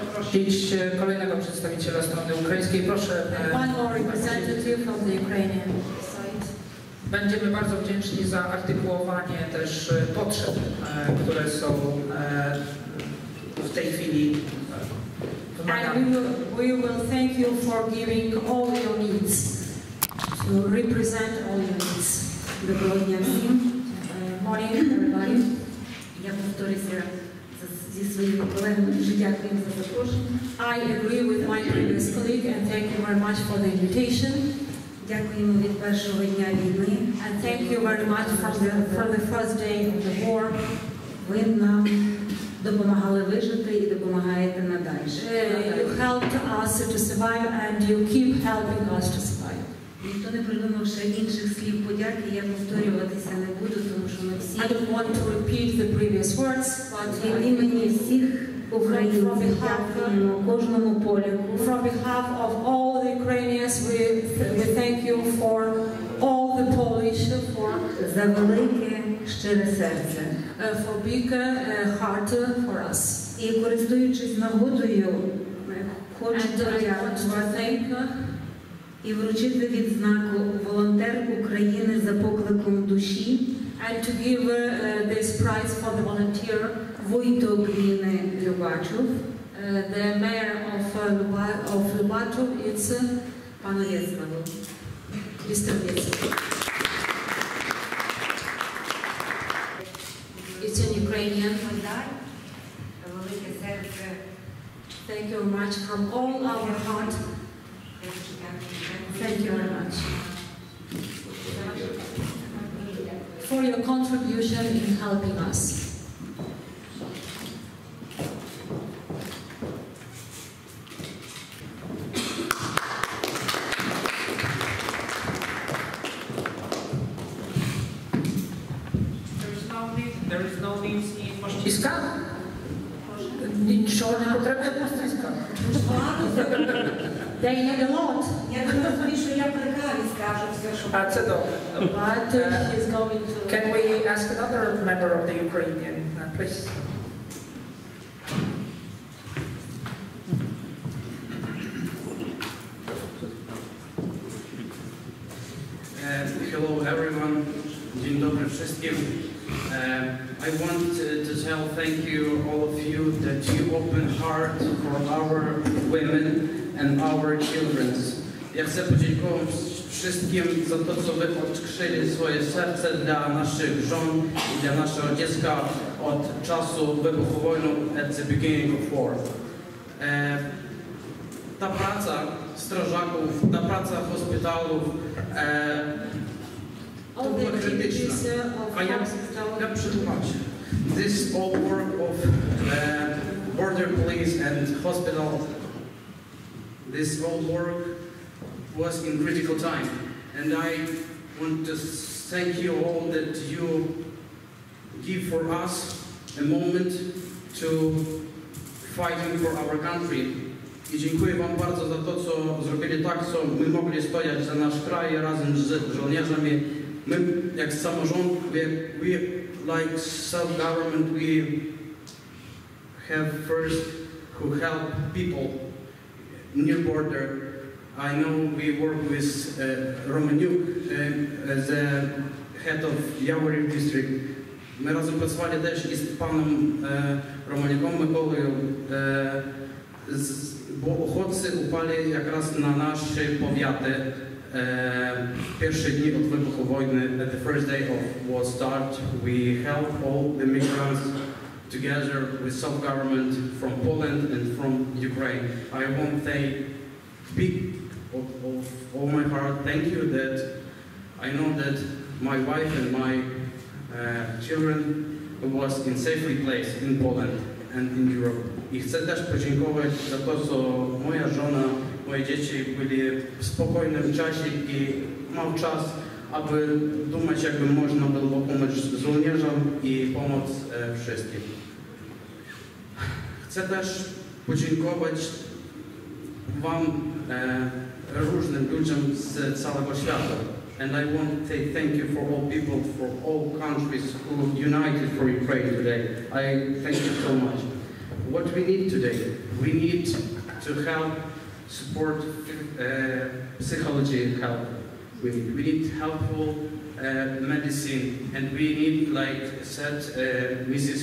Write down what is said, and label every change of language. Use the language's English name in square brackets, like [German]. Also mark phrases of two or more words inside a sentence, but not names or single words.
[Polish] prosić kolejnego przedstawiciela strony ukraińskiej. Proszę. [English] One more representative from the Ukrainian side. [Polish] Będziemy bardzo wdzięczni za artykułowanie też potrzeb, które są w tej chwili wymagane. [English] And we will thank you for giving all your needs, to represent all your needs. [Ukrainian] Доброго дня всім. [English] Morning, everybody. [Ukrainian] Я повторюся зі своїми колегами. Дуже дякую їм за запрошення. [English] I agree with my previous colleague and thank you very much for the invitation. [Ukrainian] Дякуємо від першого дня війни. [English] And thank you very much for the first day of the war. [Ukrainian] Ви нам допомагали вижити і допомагаєте надалі. [English] You helped us to survive and you keep helping us to survive. [Ukrainian] Ніхто не придумав ще інших слів подяки, я повторюватися не буду, тому що ми всі [English] I don't want to repeat the previous words, but [Ukrainian] від імені всіх українців дякуємо кожному поляку. [English] from behalf of all the Ukrainians, we thank you for all the Polish, [Ukrainian] За велике, щире серце. [English] for big heart for us. [Ukrainian] І користуючись нагодою, хочу [English] And I want to [Ukrainian] подякувати [English] thank [Ukrainian] і вручити відзнаку «Волонтер України за покликом душі» [English] and to give this prize for the volunteer, [Ukrainian] Вуйто Гріни Любачов, [English] the mayor of Lubatov, it's [Ukrainian] пану Єславу. [English] Mr. Vetsky. It's in Ukrainian. [Ukrainian] Велике серце. [English] Thank you very much from all our heart. Thank you very much for your contribution in helping us. There is no need in pościskach? [Ukrainian] Nічого не потрібно в поściskach. [English] They need a lot. [Ukrainian] Я розумію, що я при каві скажу все, що... А це добре. [English] But he's going to... Can we ask another member of the Ukrainian, please? Hello everyone. [Polish] Dzień dobry wszystkim. [English] I want to tell thank you all of you that you open heart for our women and our children. [Polish] Ja chcę podziękować wszystkim za to, co wy odkrzyli swoje serce dla naszych żon i dla naszego dziecka od czasu wybuchu wojny [English] at the beginning of war. [Polish] Ta praca strażaków, ta praca hospitalów to była krytyczna. A ja przetłumaczę. [English] This all work of border police and hospital, this all work was in critical time. And I want to thank you all that you give for us a moment to fighting for our country. [Polish] I dziękuję wam bardzo za to, co zrobili tak, co my mogli stoять za nasz kraj razem z żołnierzami. My, jak samorząd, [English] we like self-government, we have first who help people near border. I know we work with Romaniuk as the head of Yaworів district. [Ukrainian] Ми разом працювали теж із паном Романюком Миколою, бо охотці упали якраз на наші повіти перші дні від вибуху війни. [English] At the first day of war start, we help all the migrants together with self-government from Poland and from Ukraine. I want to say big of all my heart thank you that I know that my wife and my children was in safely place in Poland and in Europe. [Polish] I chcę też podziękować za to, co moja żona, moje dzieci byli w spokojnym czasie i mam czas, aby думać, jakby można było pomóc żołnierzom i pomóc wszystkim. Chcę też podziękować wam, różnym ludziom z całego świata. [English] And I want to say thank you for all people, for all countries who united for Ukraine today. I thank you so much. What we need today? We need to help support psychology help. We need helpful medicine, and we need, like said Mrs.